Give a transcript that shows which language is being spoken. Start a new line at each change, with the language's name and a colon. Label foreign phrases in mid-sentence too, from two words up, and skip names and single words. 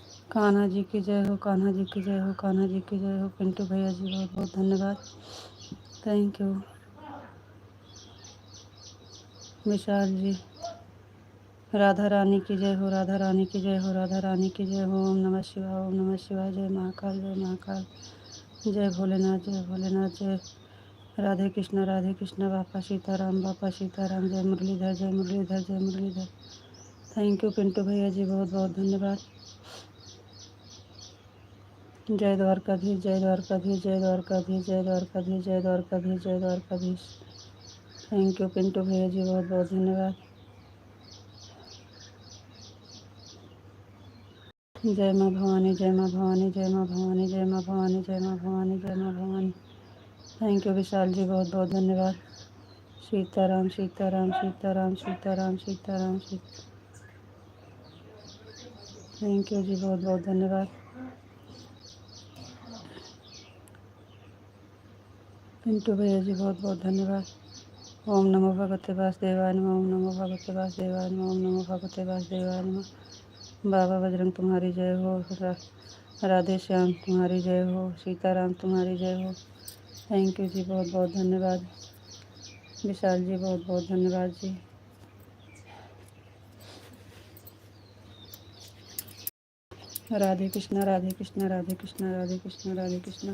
Hindi: कान्हा जी की जय हो, कान्हा जी की जय हो, कान्हा जी की जय हो। पिंटू भैया जी बहुत बहुत धन्यवाद,
English: Thank you.
Hindi: विशाल जी, राधा रानी की जय हो, राधा रानी की जय हो, राधा रानी की जय हो।
Sanskrit: ओम नमः शिवाय, ओम नमः शिवाय।
Hindi: जय महाकाल, जय महाकाल, जय भोलेनाथ, जय भोलेनाथ। जय राधे कृष्ण बापा सीताराम, बापा सीताराम। जय मुरलीधर, जय मुरलीधर, जय मुरलीधर।
English: Thank you
Hindi: पिंटू भैया जी, बहुत बहुत धन्यवाद। जय द्वारकाधीश, जय द्वारकाधीश, जय द्वारकाधीश, जय द्वारकाधीश, जय द्वारकाधीश, जय द्वारकाधीश।
English: Thank you
Hindi: पिंटू भैया जी, बहुत बहुत धन्यवाद। जय माँ भवानी, जय माँ भवानी, जय माँ भवानी, जय माँ भवानी, जय माँ भवानी, जय माँ भवानी।
English: Thank you
Hindi: विशाल जी, बहुत बहुत धन्यवाद। सीताराम सीताराम सीताराम सीताराम सीताराम सीता।
English: Thank you
Hindi: जी, बहुत बहुत धन्यवाद। पिंटू भैया जी बहुत बहुत धन्यवाद।
Sanskrit: ओम नमो भगवते वासुदेवाय नमः, ओम नमो भगवते वासुदेवाय नमः, ओम नमो भगवते वासुदेवाय नमः।
Hindi: बाबा बजरंग तुम्हारी जय हो, राधे श्याम तुम्हारी जय हो, सीताराम तुम्हारी जय हो।
English: Thank you
Hindi: जी, बहुत बहुत धन्यवाद। विशाल जी बहुत बहुत धन्यवाद जी। राधे कृष्णा, राधे कृष्णा, राधे कृष्णा, राधे कृष्णा, राधे कृष्णा।